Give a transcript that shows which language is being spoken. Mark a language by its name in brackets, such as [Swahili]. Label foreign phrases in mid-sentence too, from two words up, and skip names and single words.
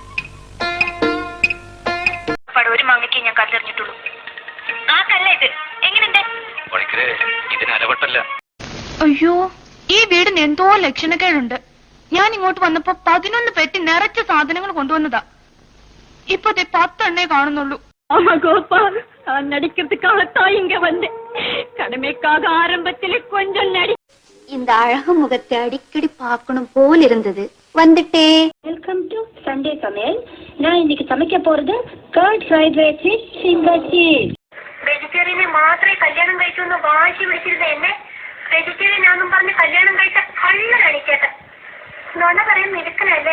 [Malayalam] ഒരു മാങ്ങയ്ക്ക് ഞാൻ കല്ലെറിഞ്ഞിട്ടുള്ളൂ. ആ കല്ല ഇത് എങ്ങനെയുണ്ട്? ഇതിനരവട്ടല്ല. അയ്യോ, ഈ വീടിന് എന്തോ ലക്ഷണക്കേടുണ്ട്. ഞാൻ ഇങ്ങോട്ട് വന്നപ്പോ 11 പെട്ടി നിറച്ച സാധനങ്ങൾ കൊണ്ടുവന്നതാ. ഇപ്പൊ 10 എണ്ണേ കാണുന്നുള്ളൂ. [Tamil] கோபால், நான் நடிக்கிறதுக்காகத்தான் இங்க வந்தேன். கடமைக்காக ஆரம்பத்திலே கொஞ்சம் நடி. இந்த அழகு முகத்தை அடிக்கடி பார்க்கணும் போல் இருந்தது, வந்துட்டே. [English] welcome to Sunday [Tamil] சமையல். நான் இன்னைக்கு சமைக்க போறது [English] curd fried rice with finger cheese. [Malayalam] വെജിറ്റേറിയനെ മാത്രമേ കല്യാണം കഴിക്കുമെന്ന് വാശി പിടിച്ചിരുന്ന എന്നെ വെജിറ്റേറിയൻ ആണെന്നും പറഞ്ഞ് കല്യാണം കഴിച്ച കള്ളനാണ് ചേട്ടൻ. നുണ പറയാൻ മിടുക്കനല്ലേ?